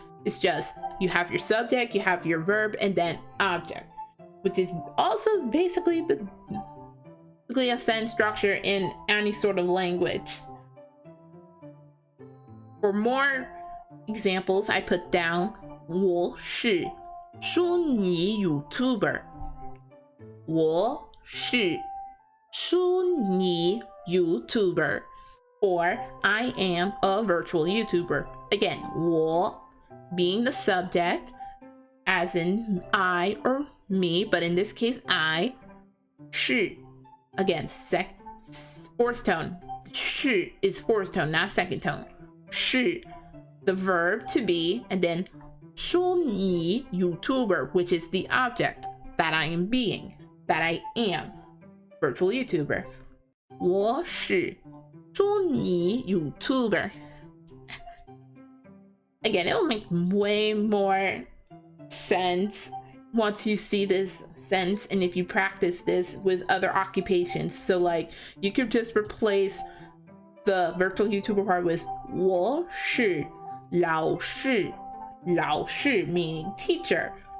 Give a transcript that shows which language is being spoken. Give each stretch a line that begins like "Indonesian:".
English: It's just you have your subject, you have your verb, and then object, which is also basically basically a sentence structure in any sort of language. For more examples, I put down
Chinese: 我是虚拟 YouTuber. 我是虚拟 YouTuber.
English: Or I am a virtual YouTuber. Again, 我 being the subject, as in I or me, but in this case, I. 是 again, fourth tone. 是 is fourth tone, not second tone. 是 the verb to be, and then 虚拟 YouTuber, which is the object that I am being, that I am, virtual YouTuber.
Chinese: 我是虚拟 YouTuber.
English: Again, it will make way more sense once you see this sentence and if you practice this with other occupations. So like you could just replace the virtual YouTuber part with
Chinese: 我是老师,
English: 老师 meaning teacher.